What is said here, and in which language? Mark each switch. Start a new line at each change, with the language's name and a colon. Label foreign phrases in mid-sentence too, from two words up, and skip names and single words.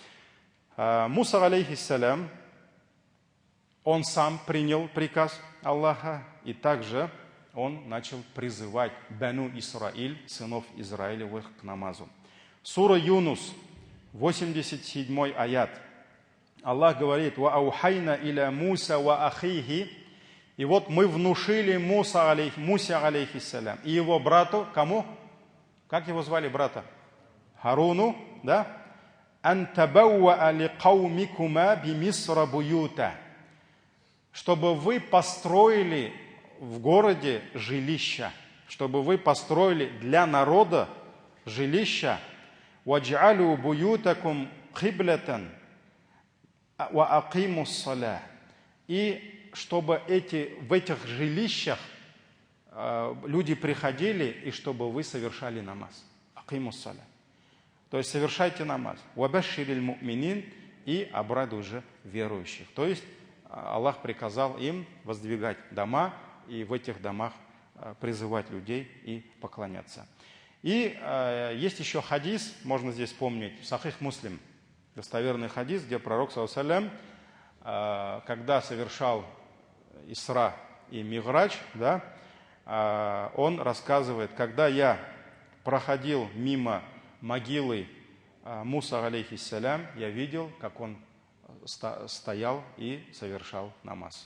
Russian: Муса, алейхиссалям, он сам принял приказ Аллаха, и также он начал призывать Бану Исраиль, сынов Израилевых, к намазу. Сура Юнус, 87 аят. Аллах говорит,
Arabic: «وأوحينا إلى موسى وأخيه».
Russian: И вот мы внушили Мусе, алейхиссалям, и его брату, кому? Как его звали брата? Харуну, да?
Arabic: «أن تبوآ لقومكما بمصر بيوتا».
Russian: Чтобы вы построили в городе жилища, чтобы вы построили для народа жилища.
Arabic: «واجعلوا بيوتكم قبلة وأقيموا الصلاة».
Russian: И чтобы в этих жилищах люди приходили, и чтобы вы совершали намаз.
Arabic: أقيموا الصلاة.
Russian: То есть совершайте намаз.
Arabic: «وبشر المؤمنين»,
Russian: и обрадуй же верующих. То есть Аллах приказал им воздвигать дома и в этих домах призывать людей и поклоняться. И есть еще хадис, можно здесь помнить, Сахих Муслим, достоверный хадис, где пророк,
Arabic: صلى الله عليه,
Russian: когда совершал Исра и Миградж, да, он рассказывает, когда я проходил мимо могилы Муса, алейхиссалям, я видел, как он стоял и совершал намаз.